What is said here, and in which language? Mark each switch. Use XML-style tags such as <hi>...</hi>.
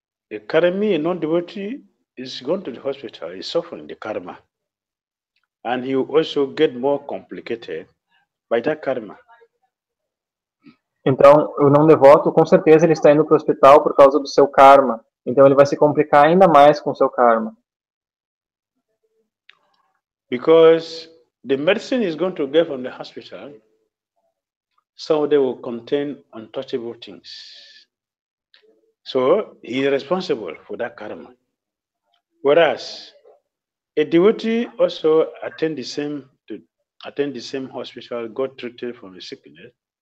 <en>The karmi, non-devotee, is going to the hospital, is suffering the karma. And he will also get more complicated by that karma.</en> <pt>Então, o não devoto, com certeza, ele está indo para o hospital por causa do seu karma. Então, ele vai se complicar ainda mais com o seu karma.</pt> <en>Because the medicine is going to get from the hospital, some of them will contain untouchable things. So he is responsible for that karma. Whereas a devotee also attend the same hospital, got treated from a sickness.</en>